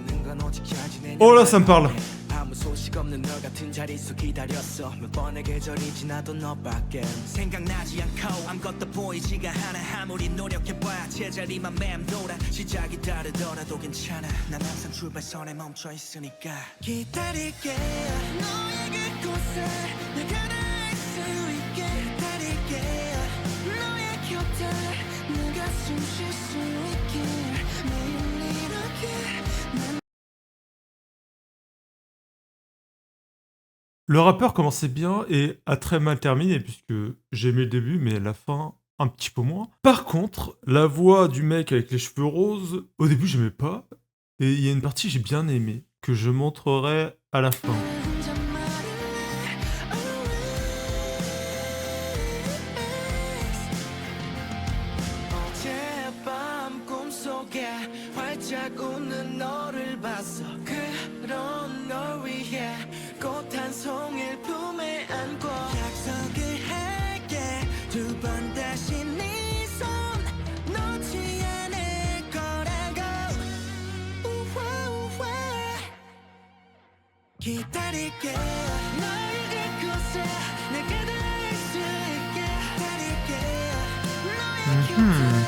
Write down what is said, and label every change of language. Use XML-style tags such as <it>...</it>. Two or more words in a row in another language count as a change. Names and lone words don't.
<fr>Oh là, ça me parle.</fr> <ko>아무 소식 없는 너 같은 자리에서 기다렸어 몇 번의 계절이 지나도 너밖엔 생각나지 않고 아무것도 보이지가 않아 아무리 노력해봐야 제자리만 맴돌아 시작이 다르더라도 괜찮아 난 항상 출발선에 멈춰 있으니까 기다릴게 너의 그곳에 내가 닿을 수 있게 기다릴게 너의 곁에 내가 숨 쉴 수 있게 매일 이렇게</ko> <fr>Le rappeur commençait bien et a très mal terminé puisque j'aimais le début mais la fin un petit peu moins. Par contre, la voix du mec avec les cheveux roses, au début j'aimais pas et il y a une partie que j'ai bien aimée que je montrerai à la fin.</fr> <ko>어젯밤 꿈속에 활짝 웃는 너를 봤어 그런 널 위해 꽃 한 송이를 품에 안고 약속을 할게 두 번 다시 네 손 놓지 않을 거라고 우와 우와 기다릴게 너의 그곳에 내가 닿을 수 있게 기다릴게 너의 곁에</ko>